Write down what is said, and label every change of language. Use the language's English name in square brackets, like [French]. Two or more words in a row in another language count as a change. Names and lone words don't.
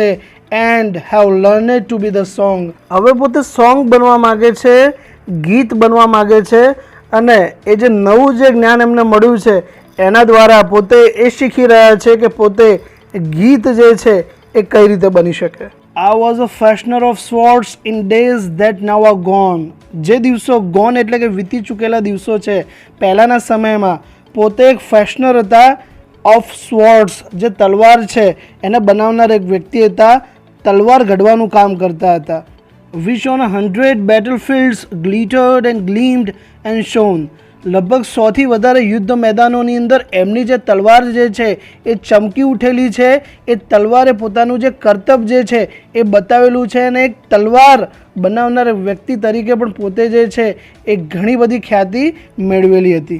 [English] and have learned to be the song. [Gujarati] હવે પોતે સોંગ બનવા માગે છે, ગીત બનવા માગે છે અને એ જે નવું જે જ્ઞાન એમને મળ્યું છે એના દ્વારા પોતે એ શીખી રહ્યા છે કે પોતે ગીત જે છે એ કઈ રીતે બની શકે. [English] I was a fashioner of swords in days that now are gone. [Gujarati] જે દિવસો ગોન એટલે કે વીતી ચૂકેલા દિવસો છે, પહેલાંના સમયમાં પોતે એક ફેશનર હતા [English] of swords, [Gujarati] જે તલવાર છે એને બનાવનાર એક વ્યક્તિ હતા, તલવાર ઘડવાનું કામ કરતા હતા. [English] Which on 100 battlefields glittered and gleamed and shone. [Gujarati] લગભગ 100થી વધારે યુદ્ધ મેદાનોની અંદર એમની જે તલવાર જે છે એ ચમકી ઉઠેલી છે. એ તલવારે પોતાનું જે કર્તવ્ય જે છે એ બતાવેલું છે અને એક તલવાર બનાવનાર વ્યક્તિ તરીકે પણ પોતે જે છે એ ઘણી બધી ખ્યાતિ મેળવેલી હતી.